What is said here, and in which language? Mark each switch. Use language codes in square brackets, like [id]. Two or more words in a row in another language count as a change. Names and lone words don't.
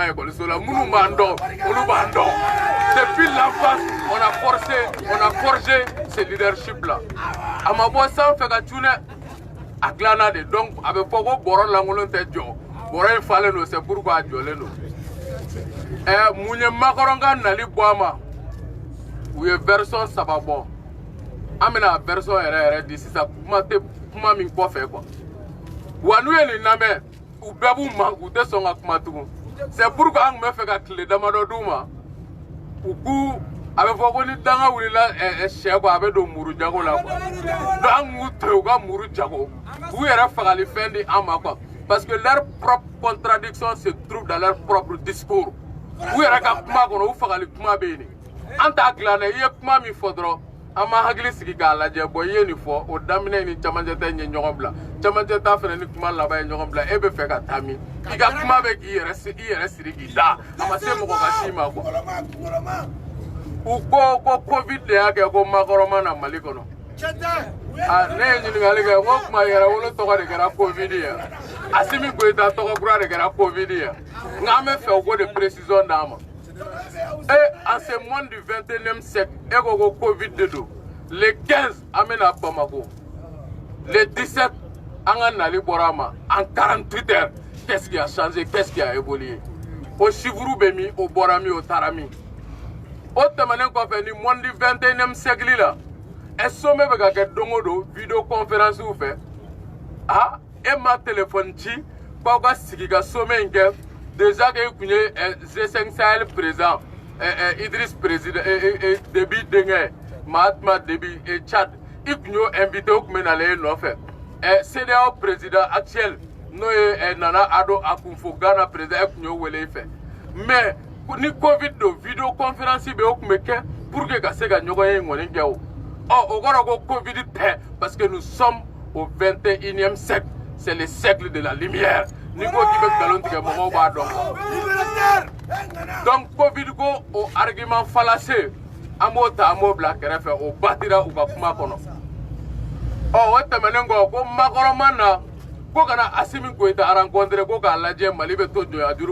[bm] ka école la minnu b'an dɔn olu b'an dɔn [fr] depuis l'enfance on a forgé ce leadership là [bm] a ma bɔ sanfɛ ka cun dɛ a dilanna de donc a bɛ fɔ ko bɔrɔ lankolon tɛ jɔ bɔrɔ in falen don [fr] c'est pourquoi [bm] a jɔlen don mun ye Macron ka nali bɔ a ma u ye version 3 bɔ an bɛna version yɛrɛ di sisan kuma min kɔfɛ quoi wa n'u ye nin lamɛn u bɛɛ b'u manku u tɛ sɔn ka kuma tugun [fr] c'est pourquoi [bm] an tun bɛ fɛ ka tile damadɔ d'u ma u k'u a bɛ fɔ ko ni danga wulila sɛ kɔ a bɛ don muru jago la [fr] quoi donc [bm] an k'u to yen u ka muru jago k'u yɛrɛ fagali fɛn di an ma [fr] quoi parce que leur propre contradiction se trouve dans leur propre discours [bm] u yɛrɛ ka kuma kɔnɔ u fagali kuma bɛ yen an t'a dilan dɛ i ye kuma min fɔ dɔrɔn an ma hakili sigi k'a lajɛ bon i ye nin fɔ o daminɛ ni camancɛ tɛ ɲɛ ɲɔgɔn bila camancɛ ta fɛnɛ ni kuma laban ye ɲɔgɔn bila e bɛ fɛ ka taa min i ka kuma bɛ k'i yɛrɛ siri k'i da a ma se mɔgɔ ka s'i ma quoi u ko covid de y'a kɛ ko makɔrɔma na Mali kɔnɔ ne ye ɲininkali kɛ ko kuma yɛrɛwolo tɔgɔ de kɛra covid ye Assimi Goïta tɔgɔ kura de kɛra covid ye nka an bɛ fɛ u ko de précision d'a ma [fr] en ce monde du 21e siècle [bm] e ko covid de don le 15 an bɛna Bamako le 17 an ka nali bɔra a ma [fr] en 48 heures qu'est-ce qui a changé qu'est-ce qui a évolué [bm] o chiffre bɛ min o bɔra min o taara min o tɛmɛnen kɔfɛ ni [fr] monde du 21e siècle [bm] la sommet bɛ ka kɛ don o don [fr] video conférence [bm] fɛ e ma téléphone ci k'aw ka sigi ka sommet in kɛ [fr] déjà que [bm] e kun ye G5 Sahel président Idriss président Déby denkɛ Mahatma Déby Tchad i kun y'o invité o kun bɛ nalen e nɔfɛ CEDEAO [fr] président actuel [bm] n'o ye Nana Addo Akufo Ghana président e kun y'o wele i fɛ mais ni covid do [fr] video conférence [bm] bɛ o kun bɛ kɛ [fr] pour que [bm] ka se ka ɲɔgɔn ye ŋɔni kɛ o o kɔrɔ ko covid tɛ [fr] parce que nous sommes au 21e siècle c'est le siècle de la lumière [bm] ni ko k'i bɛ nkalon tigɛ mɔgɔw b'a dɔn donc covid ko o [fr] argument fallacieux [bm] an b'o ta an b'o bila kɛrɛfɛ o batira u ka kuma kɔnɔ o tɛmɛnen kɔ ko makɔrɔma na ko kana Assimi Goïta rencontré ko k'a lajɛ Mali bɛ to jɔnya juru